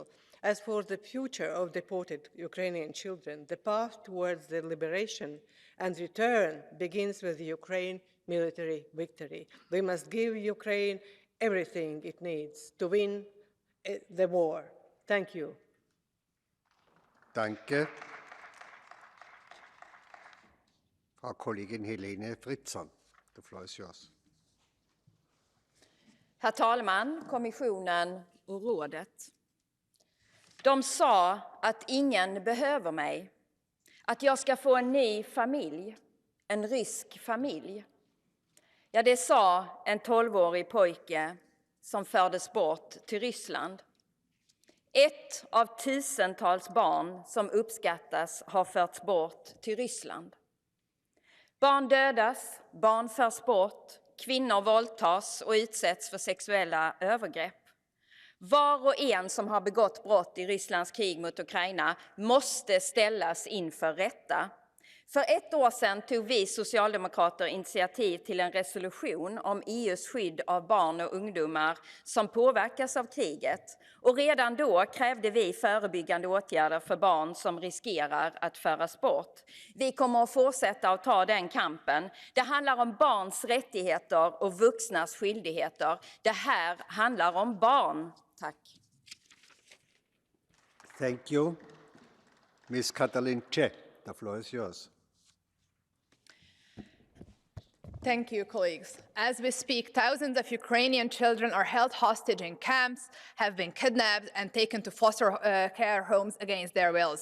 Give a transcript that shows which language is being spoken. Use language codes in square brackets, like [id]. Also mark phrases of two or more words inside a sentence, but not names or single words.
[en] As for the future of deported Ukrainian children, the path towards their liberation and return begins with the Ukraine military victory. We must give Ukraine everything it needs to win the war. Thank you. [de] Danke. Frau Kollegin Helene Fritzon, [en] the floor is yours. [sv] Herr talman, kommissionen och rådet. De sa att ingen behöver mig, att jag ska få en ny familj, en rysk familj. Ja, det sa en 12-årig pojke som fördes bort till Ryssland. Ett av tusentals barn som uppskattas har förts bort till Ryssland. Barn dödas, barn förs bort, kvinnor våldtas och utsätts för sexuella övergrepp. Var och en som har begått brott i Rysslands krig mot Ukraina måste ställas inför rätta. För ett år sedan tog vi socialdemokrater initiativ till en resolution om EUs skydd av barn och ungdomar som påverkas av kriget. Och redan då krävde vi förebyggande åtgärder för barn som riskerar att föras bort. Vi kommer att fortsätta att ta den kampen. Det handlar om barns rättigheter och vuxnas skyldigheter. Det här handlar om barn. Tack. [en] Thank you. Ms. Katalin Czech, the floor is yours. Thank you, colleagues. As we speak, thousands of Ukrainian children are held hostage in camps, have been kidnapped and taken to foster care homes against their wills.